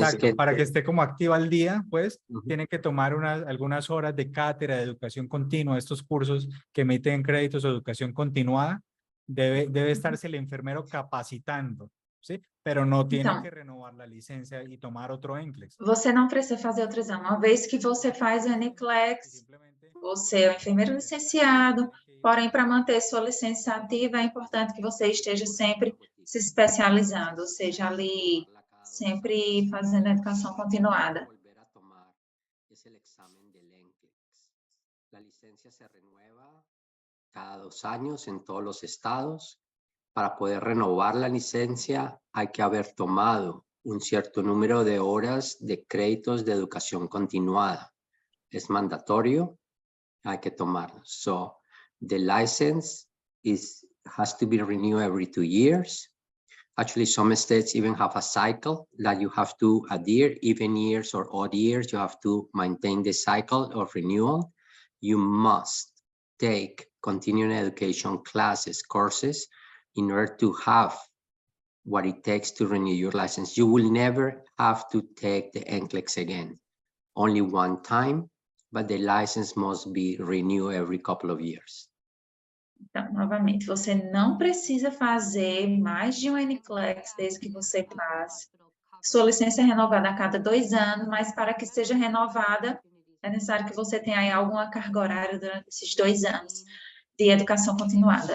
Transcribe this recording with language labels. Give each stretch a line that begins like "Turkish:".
Spanish: Exacto, para que esté como activa al día, pues Ujú. tiene que tomar algunas horas de cátedra de educación continua, estos cursos que emiten créditos de educación continuada, debe estarse el enfermero capacitando, ¿sí? Pero no tiene
Portuguese: Então,
Spanish: que renovar la licencia y tomar otro NCLEX.
Portuguese: você não precisa fazer outro exame. Uma vez que você faz o NCLEX,
Spanish: Simplemente
Portuguese: você é um enfermeiro licenciado, porém, para manter sua licença ativa, é importante que você esteja sempre se especializando, ou seja, ali sempre fazendo educação continuada.
Spanish: Volver a tomar es el examen del NCLEX. La licencia se renueva cada 2 años en todos los estados. Para poder renovar la licencia hay que haber tomado un cierto número de horas de créditos de educación continuada. Es mandatorio, hay que tomarlo.
English: So the license has to be renewed every 2 years. Actually, some states even have a cycle that you have to adhere, even years or odd years, you have to maintain the cycle of renewal. You must take continuing education classes, courses, in order to have what it takes to renew your license. You will never have to take the NCLEX again, only one time, but the license must be renewed every couple of years.
Portuguese: Então, novamente, você não precisa fazer mais de um NCLEX desde que você passe. Sua licença é renovada a cada 2 anos, mas para que seja renovada, é necessário que você tenha aí alguma carga horária durante esses 2 anos de educação continuada.